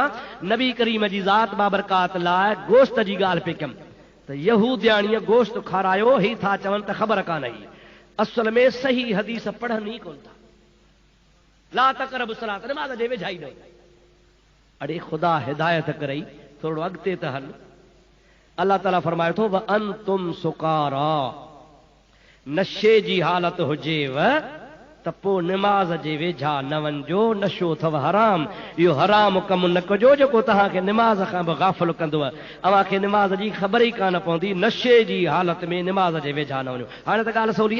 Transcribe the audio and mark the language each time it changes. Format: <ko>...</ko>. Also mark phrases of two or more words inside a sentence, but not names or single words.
<sd>नबी करीम जी ज़ात बाबरकात लाइ गोश्त जी ॻाल्हि पे कयमि त यहूदियाणीअ गोश्त खारायो ही था चवनि त ख़बर कान हुई असल में सही हदीस पढ़नि ई कोन था</sd> <ar>لا تقربوا الصلاة</ar> <sd>नमाज़ जे वेझाई न अड़े ख़ुदा हिदायत करई थोरो अॻिते त हल अल्लाह ताला फरमाए थो</sd> <ar>وأنتم سكارى</ar> <sd>नशे जी हालत हुजेव त पोइ निमाज़ जे वेझा न वञिजो नशो अथव हराम इहो हराम कमु न कजो जेको तव्हांखे निमाज़ खां बि गाफ़िल कंदव अव्हांखे निमाज़ जी ख़बर ई कान पवंदी नशे जी हालत में निमाज़ जे वेझा न वञो हाणे त ॻाल्हि सवली</sd>